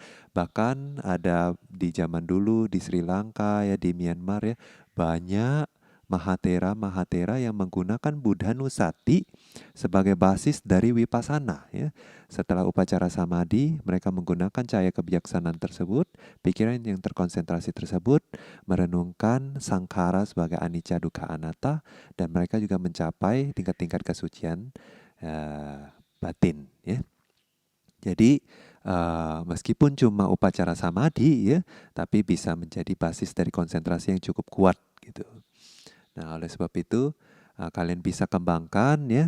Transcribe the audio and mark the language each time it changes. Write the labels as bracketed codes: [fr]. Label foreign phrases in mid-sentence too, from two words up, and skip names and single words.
[id] Bahkan ada di zaman dulu di Sri Lanka ya, di Myanmar ya, banyak Mahatera yang menggunakan [pi] Buddha Nusati [id] sebagai basis dari Vipassana ya. Setelah [pi] upacara samadhi, [id] mereka menggunakan cahaya kebijaksanaan tersebut, pikiran yang terkonsentrasi tersebut, merenungkan sangkara sebagai [pi] anicca dukkha anatta, [id] dan mereka juga mencapai tingkat-tingkat kesucian batin ya. Jadi meskipun cuma [pi] upacara samadhi [id] ya, tapi bisa menjadi basis dari konsentrasi yang cukup kuat gitu. Nah, oleh sebab itu kalian bisa kembangkan ya.